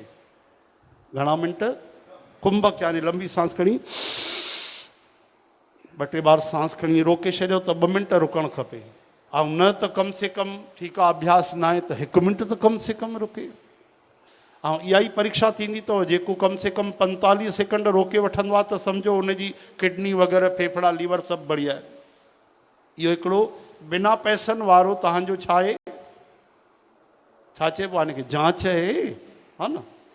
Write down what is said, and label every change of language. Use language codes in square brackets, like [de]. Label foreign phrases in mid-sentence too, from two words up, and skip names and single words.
[sd] घणा मिंट? कुंभक, यानी लंबी सांस खणी 2-3 बार सांस खणी रोके छॾियो त 2 मिंट रुकणु खपे। ऐं न त [hi] कम से कम, [sd] ठीकु आहे अभ्यास न आहे त 1 मिंट त [hi] कम से कम [sd] रुके। ऐं इहा ई परीक्षा थींदी अथव, जेको [hi] कम से कम [sd] 45 सेकंड रोके वठंदो आहे त सम्झो हुनजी किडनी वग़ैरह, फेफड़ा, लीवर सभु बढ़िया आहे। इहो हिकिड़ो बिना पैसनि वारो तव्हांजो छा आहे, छा चइबो आहे हिनखे, जांच आहे, हा न।